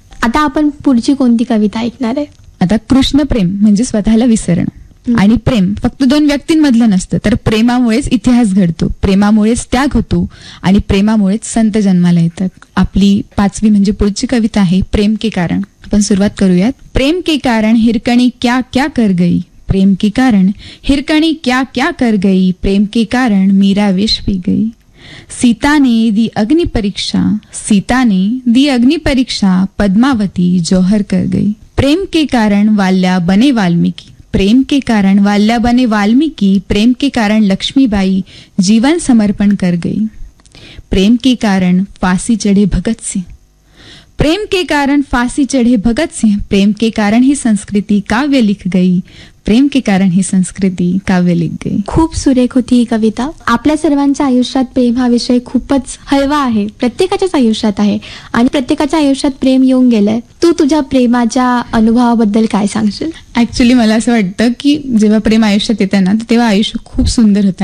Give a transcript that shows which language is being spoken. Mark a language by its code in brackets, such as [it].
[mr] आता आपण पुढची कोणती कविता ऐकणार आहे? आता कृष्ण प्रेम म्हणजे स्वतःला विसरणं. आणि प्रेम फक्त दोन व्यक्तींमधलं नसतं, तर प्रेमामुळेच इतिहास घडतो, प्रेमामुळेच त्याग होतो, आणि प्रेमामुळेच संत जन्माला येतात. आपली पाचवी म्हणजे पुढची कविता आहे प्रेम के कारण. आपण सुरुवात करूयात. [hi] प्रेम के कारण हिरकणी क्या क्या कर गई, प्रेम के कारण हिरकणी क्या क्या कर गई, प्रेम के कारण मीरा विष पी गई. सीता ने दी अग्नि परीक्षा, सीता ने दी अग्नि परीक्षा, पद्मावती जौहर कर गई. प्रेम के कारण वाल्या बने वाल्मीकि, प्रेम के कारण वाल्या बने वाल्मीकि, प्रेम के कारण लक्ष्मीबाई जीवन समर्पण कर गई. प्रेम के कारण फांसी चढ़े भगत सिंह, प्रेम के कारण फांसी चढ़े भगत सिंह, प्रेम के कारण ही संस्कृति काव्य लिख गई, प्रेम के कारण ही संस्कृति काव्य लिख गई. [mr] खूप सुरेख होती ही कविता. आपल्या सर्वांच्या आयुष्यात प्रेम हा विषय खूपच हळवा आहे, प्रत्येकाच्याच आयुष्यात आहे, आणि प्रत्येकाच्या आयुष्यात प्रेम येऊन गेलंय. तू तुझ्या प्रेमाच्या अनुभवाबद्दल काय सांगशील? ऍक्च्युली मला असं वाटतं की जेव्हा प्रेम आयुष्यात येतं ना, तेव्हा आयुष्य खूप सुंदर होतं.